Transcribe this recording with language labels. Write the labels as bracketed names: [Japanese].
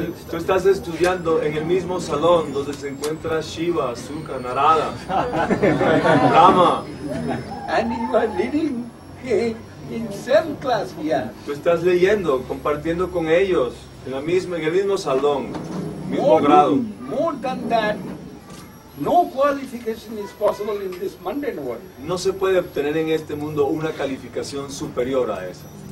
[Spanish] Tú estás estudiando en el mismo salón donde se encuentra Shiva, Suka, Narada, Brahma. [English] And you are reading in same class here. [Spanish] Tú estás leyendo, compartiendo con ellos en el mismo salón, mismo grado. [English] More than that, no qualification is possible in this mundane world. [Spanish] No se puede obtener en este mundo una calificación superior a esa.